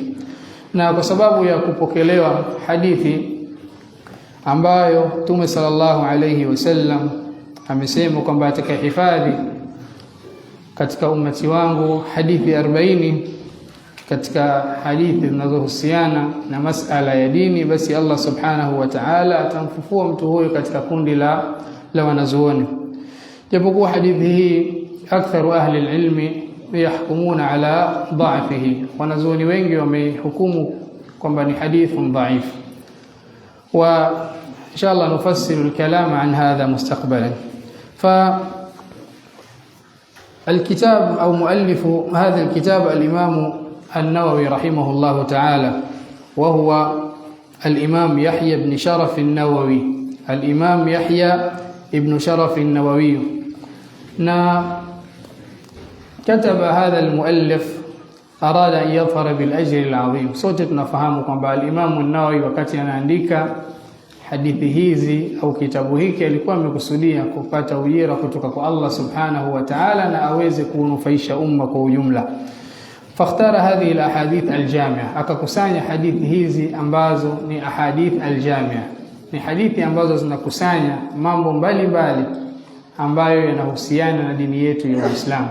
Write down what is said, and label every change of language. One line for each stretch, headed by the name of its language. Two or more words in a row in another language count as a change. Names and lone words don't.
Swahili: Na kwa sababu ya kupokelewa hadithi ambayo Mtume
Arabic: صلى الله عليه وسلم
Swahili: amesema kwamba atakayehifadhi katika ummati wangu hadithi 40 katika hadithi zinazohusiana na masala ya dini, basi Allah
Arabic: سبحانه وتعالى
Swahili: atamfufua mtu huyo katika kundi la wanazuoni. Japokuwa hadithi hii
Arabic: أكثر أهل العلم يحكمون على ضعفه,
Swahili: wanazuoni wengi wamehukumu kwamba ni
Arabic: حديث ضعيف وإن شاء الله نفصل الكلام عن هذا مستقبلا. الكتاب أو مؤلف هذا الكتاب الإمام النووي رحمه الله تعالى، وهو الإمام يحيى بن شرف النووي. الإمام يحيى ابن شرف النووي. كتب هذا المؤلف أراد أن يظهر بالأجر العظيم.
Swahili: sote tunafahamu kwamba al-Imam an-Nawawi wakati anaandika hadithi hizi au kitabu hiki alikuwa amekusudia kupata ujira kutoka kwa Allah
Arabic: سبحانه وتعالى
Swahili: na aweze kunufaisha umma kwa ujumla.
Arabic: فاختار هذه الأحاديث الجامعة,
Swahili: akakusanya hadithi hizi ambazo ni
Arabic: أحاديث الجامعة,
Swahili: ni hadithi ambazo zinakusanya mambo mbalimbali ambayo yanahusiana na dini yetu ya Uislamu.